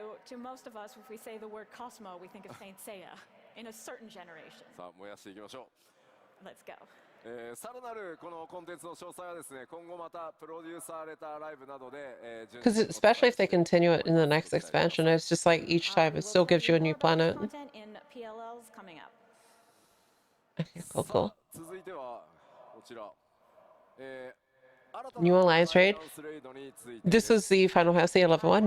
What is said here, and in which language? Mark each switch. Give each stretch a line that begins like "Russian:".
English: To most of us, if we say the word Cosmo, we think of Saint Seiya in a certain generation.
Japanese: さあ燃やしていきましょ
English: Let's go.
Japanese: う。さらなるこのコンテンツの詳細はですね、今後またプロデューサーレターライブなどで、順
English: Because
Japanese: 次
English: especially if they continue it in the next expansion, it's just like each time it still gives you a new planet. Content in PLLs coming up. Okay, cool, cool.
Japanese: 続いてはこちら、
English: New Alliance raid. This was the Final Fantasy 11 one.